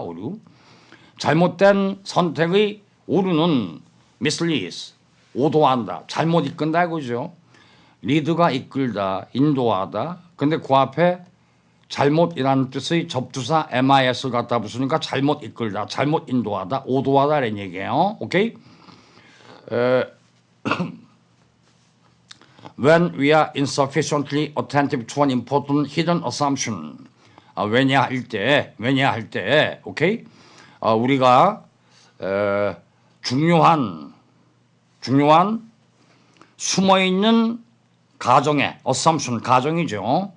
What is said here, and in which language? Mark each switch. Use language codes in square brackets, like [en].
[ko] 오류 잘못된 선택의 오류는 misleads 오도한다 잘못 이끈다 이거죠. lead가 이끌다 인도하다 근데 그 앞에 잘못이라는 뜻의 접두사 MIS를 갖다 붙으니까 잘못 이끌다 잘못 인도하다 오도하다 이런 얘기예요. 오케이? [en] When we are insufficiently attentive to an important hidden assumption [ko] 왜냐할 때 오케이? 우리가 중요한 숨어있는 가정에 assumption 가정이죠.